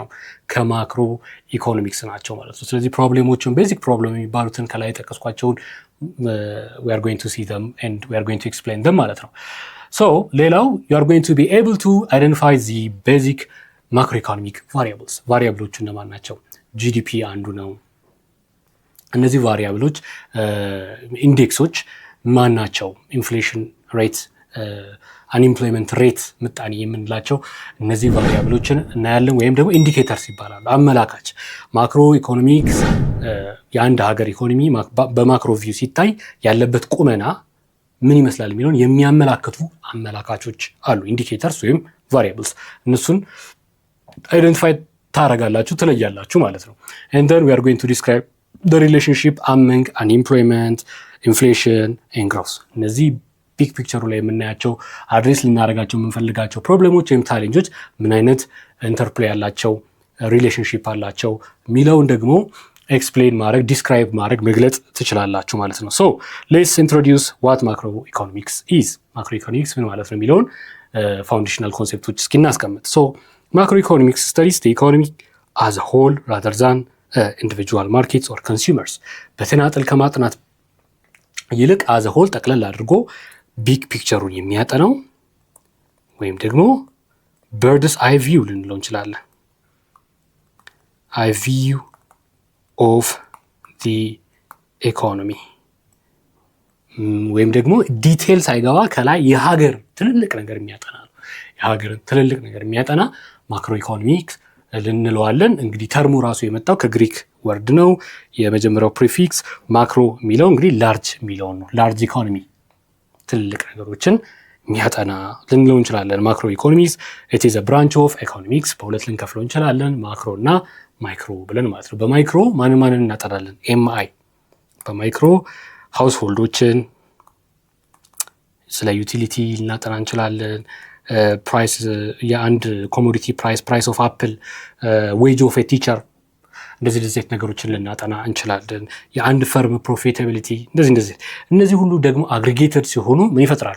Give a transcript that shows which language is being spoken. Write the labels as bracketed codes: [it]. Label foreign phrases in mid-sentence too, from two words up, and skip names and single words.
[am] ከማክሮ ኢኮኖሚክስ ናቸው ማለት ነው። ስለዚህ ፕሮብሌሞችን ቤዚክ ፕሮብሌም የሚባሉትን ከላይ የጠቀስኳቸውን [en] we are going to see them and we are going to explain them [am] ማለት ነው። So ሌላው [en] you are going to be able to identify the basic macroeconomic variables። [am] ቫሪያብሎቹ እነማን ናቸው? ጂዲፒ አንዱ ነው። እነዚህ ቫሪያብሎች ኢንዴክሶች ማን ናቸው? [en] inflation rate, unemployment rate [am] ምጣኔ የምንላቸው እነዚህ ቫሪያብሎችን እናያለን። ወይም ደግሞ ኢንዲኬተርስ ይባላሉ፣ አመላካች። ማክሮ ኢኮኖሚክስ የአንድ ሀገር ኢኮኖሚ በማክሮ ቪው ሲታይ ያለበት ቁመና ምን ይመስላል የሚለውን የሚያመላክቱ አመላካቾች አሉ፣ ኢንዲኬተርስ ወይም ቫሪያብልስ። እነሱን አይደንቲፋይ ታረጋላችሁ፣ ትለያላችሁ ማለት ነው። [en] and then we are going to describe the relationship among unemployment, inflation and growth። [am] እነዚህ ቢግ ፒክቸሩ ላይ የምናያቸው አድሬስ ልናደርጋቸው የምንፈልጋቸው ፕሮብሌሞች ወይም ቻሌንጆች ምን አይነት ኢንተርፕሌይ ያላቸው ሪሌሽንሺፕ አላቸው የሚለውን ደግሞ ኤክስፕሌን ማድረግ፣ ዲስክራይብ ማድረግ፣ መግለጽ ትችላላችሁ ማለት ነው። [en] so let's introduce what macroeconomics is። [am] macroeconomics ምን ማለት ነው የሚለውን ፋውንዴሽናል ኮንሴፕቶች እስኪ እናስቀምጥ። [en] so macroeconomics studies the economy as a whole rather than individual markets or consumers። [am] በተናጠል ከማጥናት ይልቅ [en] as a whole [am] ጠቅለል አድርጎ ቢግ ፒክቸሩን የሚያጠናው ወይም ደግሞ [en] bird's eye view [am] ልንለው እንችላለን። [en] eye view of the economy [am] ወይም ደግሞ ዲቴል ሳይገባ ከላይ የሀገር ትልልቅ ነገር የሚያጠና ነው። የሀገርን ትልልቅ ነገር የሚያጠና ማክሮ ኢኮኖሚክስ ልንለዋለን። እንግዲህ ተርሙ ራሱ የመጣው ከግሪክ ወርድ ነው። የመጀመሪያው ፕሪፊክስ ማክሮ የሚለው እንግዲህ ላርጅ የሚለው ነው። ላርጅ ኢኮኖሚ ትልልቅ ነገሮችን የሚያጠና ልንለው እንችላለን። ማክሮ ኢኮኖሚክስ [en] it is a branch of economics። [am] በሁለት ልንከፍለው እንችላለን፣ ማክሮ እና ማይክሮ ብለን ማለት ነው። በማይክሮ ማንን እናጠናለን? ኤምአይ። በማይክሮ ሃውስሆልዶችን፣ ስለ ዩቲሊቲ ልናጠና እንችላለን። ፕራይስ፣ የአንድ [en] commodity price of apple, wage of a teacher፣ [am] እንደዚህ ነገሮችን ልናጠና እንችላለን። የአንድ ፈርም ፕሮፊታቢሊቲ፣ እነዚህ ሁሉ ደግሞ አግሪጌተድ ሲሆኑ ምን ይፈጥራሉ?